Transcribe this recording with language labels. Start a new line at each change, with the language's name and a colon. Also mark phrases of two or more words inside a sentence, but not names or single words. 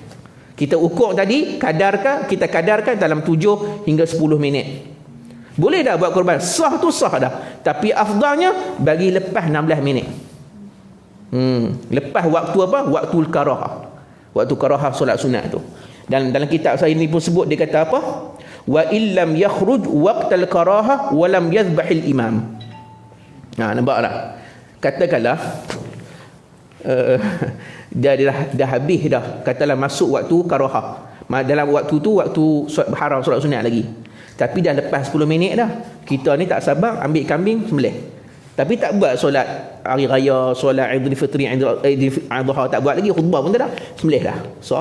Malay: Kita ukur tadi, kita kadarkan dalam 7 hingga 10 minit. Boleh dah buat korban. Sah tu sah dah. Tapi afdalnya bagi lepas 16 minit. Lepas waktu apa? Waktu karahah. Waktu karahah solat sunat tu. Dan dalam kitab saya ni pun sebut, dia kata apa?
Arabic: وإلا لم يخرج وقت الكراهة ولم يذبح الإمام.
Malay: Nampak tak? Katakanlah dah habis dah, katalah masuk waktu karahah, dalam waktu tu waktu haram solat sunat lagi, tapi dah lepas 10 minit dah, kita ni tak sabar ambil kambing sembelih, tapi tak buat solat hari raya, solat Aidil Fitri, Aidil Adha, tak buat lagi, khutbah pun tak dah, sembelih dah, sah.